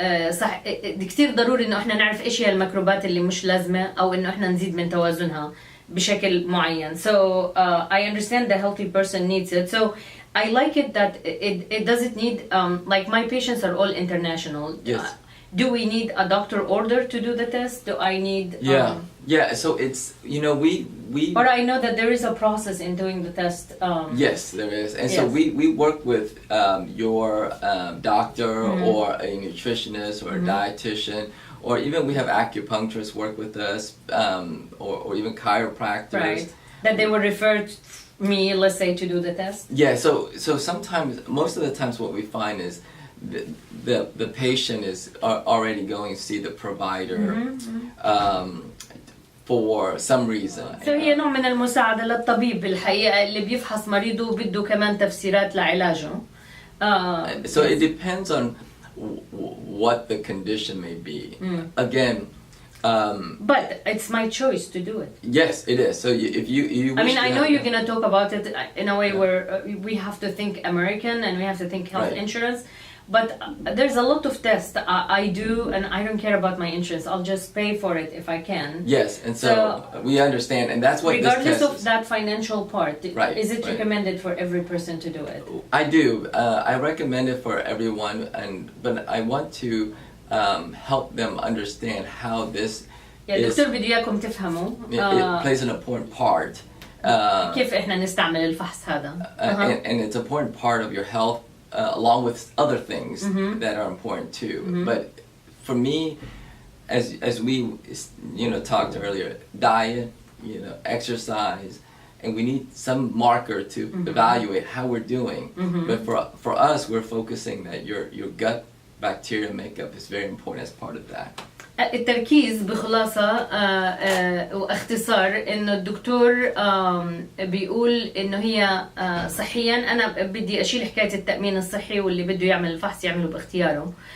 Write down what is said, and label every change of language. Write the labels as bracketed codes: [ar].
[ar] صح، كتير ضروري إنه احنا نعرف إيش هي الميكروبات اللي مش لازمة أو إنه احنا نزيد من توازنها بشكل معين. [en] So I understand the healthy person needs it. So I like it that it doesn't need like my patients are all international. Yes. Do we need a doctor order to do the test? Do I need Yeah, so it's, you know, we or I know that there is a process in doing the test. Yes, there is. And so yes. we work with your doctor or a nutritionist or a dietitian, or even we have acupuncturists work with us, or even chiropractors. Right. That they would refer me, let's say, to do the test. Yeah, so sometimes, most of the times what we find is the patient is already going to see the provider for some reason. [ar] فهي نوع من المساعدة للطبيب بالحقيقة اللي بيفحص مريضه وبده كمان تفسيرات لعلاجه. [en] So it depends on what the condition may be. Again, but it's my choice to do it. Yes, it is. So if you I mean, I know you're going to talk about it in a way where we have to think American and we have to think health insurance. But there's a lot of tests I do, and I don't care about my insurance. I'll just pay for it if I can. Yes, and so we understand, and that's what regardless this test of that financial part, is it recommended for every person to do it? I do. I recommend it for everyone, but I want to help them understand how this [ar] الدكتور بده إياكم تفهموا. [en] It plays an important part. [ar] كيف إحنا نستعمل الفحص هذا. [en] And it's an important part of your health. Along with other things that are important too. But for me, as we talked earlier, diet, exercise, and we need some marker to evaluate how we're doing. But for us, we're focusing that your gut bacteria makeup is very important as part of that. [ar] التركيز بخلاصة واختصار إنه الدكتور بيقول إنه هي صحيا أنا بدي أشيل حكاية التأمين الصحي واللي بده يعمل الفحص يعمله باختياره.